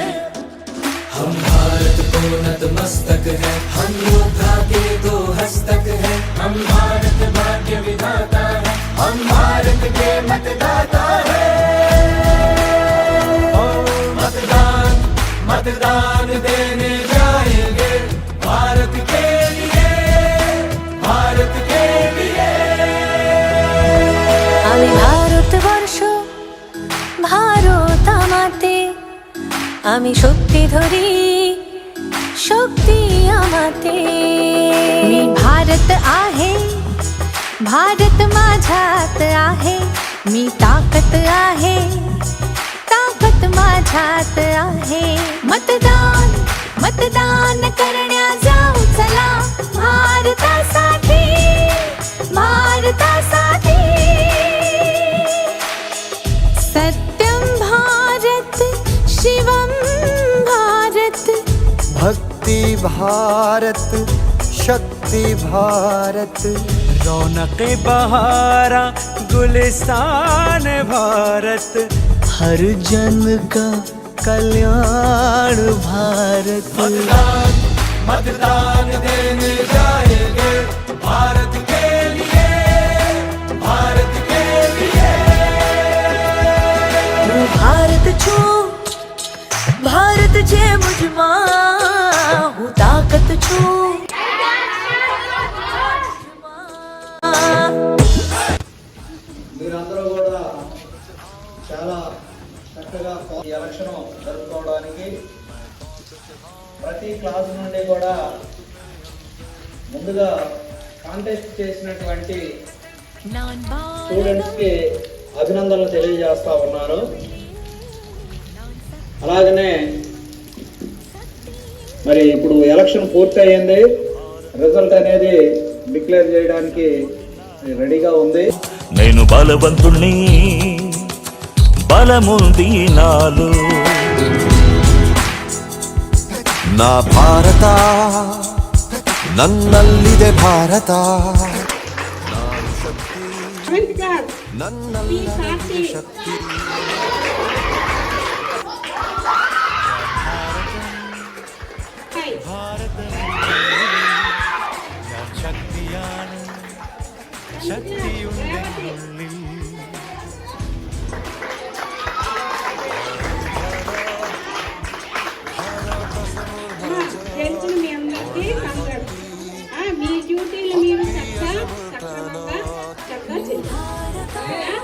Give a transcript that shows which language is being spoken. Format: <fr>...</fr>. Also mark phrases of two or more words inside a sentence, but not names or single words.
<hi>हम भारत को नतमस्तक है, हम योद्धा के दो हस्तक है, हम भारत भाग्य विधाता है, हम भारत के मतदाता है। मतदान मतदान देने जाएंगे भारत के लिए, भारत के लिए।</hi> <bn>আমি ভারতবর্ষ ভারত আমাতে, আমি শক্তি ধরি শক্তি আমাতে।</bn> <mr>मी भारत आहे, भारत माझ्यात आहे, मी ताकत आहे, ताकत माझ्यात आहे। मतदान मतदान करण्या जाऊ चला, भारतासाठी भारतासाठी।</mr> <hi>सत्यं भारत शिवं भारत, भक्ति भारत शक्ति भारत, रौनक बहारा गुलिस्तान भारत, हर जन का कल्याण भारत। मतदान मतदान देने जाएंगे भारत के लिए, भारत के लिए।</hi> <gu>હું ભારત છું, ભારત છે મુझમાં, હું તાકત છું।</gu> <te>మీరందరూ కూడా చాలా చక్కగా ఈ ఎలక్షన్ జరుపుకోవడానికి ప్రతి క్లాస్ నుండి కూడా ముందుగా కాంటెస్ట్ చేసినటువంటి స్టూడెంట్స్కి అభినందనలు తెలియజేస్తా ఉన్నారు। అలాగనే మరి ఇప్పుడు ఎలక్షన్ పూర్తి అయ్యింది, రిజల్ట్ అనేది డిక్లేర్ చేయడానికి రెడీగా ఉంది। నేను బలవంతుణ్ణి, బలముంది నాలో,</te> <kn>ನಾ ಭಾರತ ನನ್ನಲ್ಲಿದೆ ಭಾರತ, ನನ್ನಲ್ಲಿದೆ ಶಕ್ತಿ।</kn> <ml>ശക്തിയുണ്ടെന്നുള്ളിൽ</ml> <te>మీ అందరికీ మీ డ్యూటీలు మీరు సక్రమంగా చేయాలి।</te>